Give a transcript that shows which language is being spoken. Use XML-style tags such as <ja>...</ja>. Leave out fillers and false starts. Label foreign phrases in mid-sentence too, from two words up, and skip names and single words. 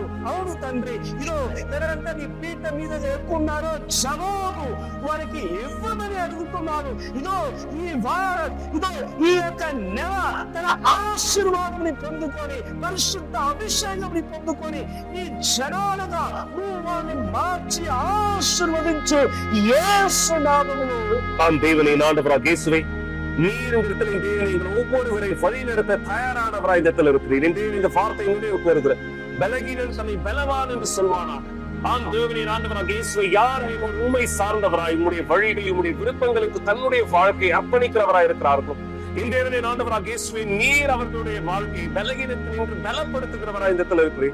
<te>అవును తండ్రి, ఇదో ఎవరంతా నీ పీఠ మీద ఎక్కున్నారో జవాబు వారికి ఇవ్వమని అడుగుతున్నారు. ఇదో ఈ యొక్క నెల తన ఆశీర్వాదాన్ని పొందుకొని, పరిశుద్ధ అభిషేకాన్ని పొందుకొని ఈ జనాలుగా నువ్వు వారిని మార్చి ఆశీర్వదించు యేసు నామములో.</te> <ta>தேவனை ஆண்டவராக இயேசுவே, நீர் தேவனை ஒவ்வொருவரை வழி நடத்த தயாரானவராய் இந்த இடத்துல இருக்கிறீர். இந்த வார்த்தை நினைவுக்கு வருகிற பலகீனன் தன்னை பலவான் என்று சொல்வானா? தேவனின் ஆண்டவராக இயேசுவை யார் உண்மை சார்ந்தவராய் உங்களுடைய வழிகள், உங்களுடைய விருப்பங்களுக்கு தன்னுடைய வாழ்க்கையை அர்ப்பணிக்கிறவராய் இருக்கிறார்களோ இந்த தேவனின் ஆண்டவராக இயேசுவை நீர் அவர்களுடைய வாழ்க்கையை பலகீனத்தில் நின்று பலப்படுத்துகிறவராய் இந்த இடத்துல இருக்கிறேன்.</ta>